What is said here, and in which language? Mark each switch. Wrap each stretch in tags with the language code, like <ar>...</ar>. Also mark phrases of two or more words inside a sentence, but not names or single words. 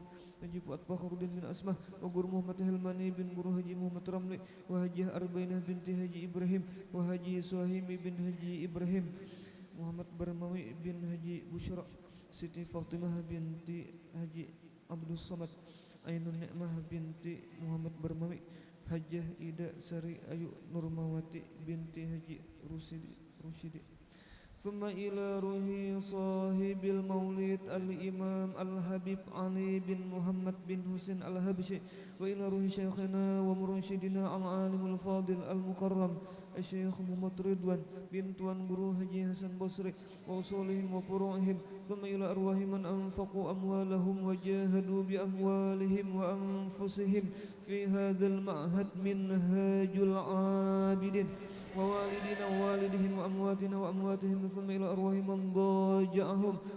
<ar>haji Fuad Fakhruddin bin Asmah wa guru Muhammad Hilmani bin guru haji Muhammad Ramli wa haji Arbainah binti haji Ibrahim wa haji Suhaimi bin haji Ibrahim Muhammad Barmawi bin haji Bushra Siti Fatimah binti haji Abdul Samad Ainun Ni'mah binti Muhammad Barmawi Hajjah Ida Sari Ayu Nurmawati binti haji Rusyidi ثم إلى روح صاحب المولد الإمام الحبيب علي بن محمد بن حسين الحبشي وإلى روح شيخنا ومرشدنا العالم الفاضل المكرم الشيخ محمد رضوان بن توان guru Haji Hasan Basri وأصولهم وفروعهم ثم إلى أرواح من أنفقوا أموالهم وجاهدوا بأموالهم وأنفسهم في هذا المعهد منهاج العابدين ووالدنا ووالدهم وأمواتنا وأمواتهم ثم إلى أرواح من ضاجعهم</ar>